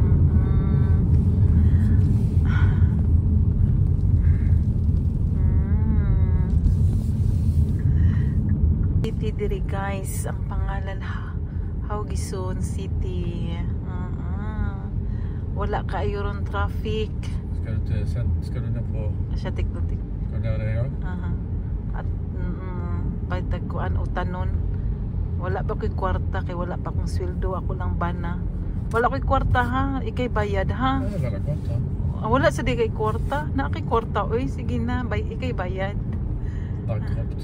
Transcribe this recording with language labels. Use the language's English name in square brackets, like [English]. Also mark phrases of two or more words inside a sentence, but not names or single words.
[Cebuano] City diri guys. Ang pangalan Haugesund City. Wala kayo ron traffic. [Swedish] Ska du ner på? [Cebuano] Siya tiktok. [Swedish] Ska du ner där jag? [Cebuano] At pagtagkuan utanon. Wala pa ko'y kwarta kay wala pa akong sweldo, ako lang bana. Wala ko'y kwarta ha, ikay bayad ha. Wala kwarta. Wala sa di kay kwarta, na kay kwarta oy, sige na, ikay bayad. Bankrupt.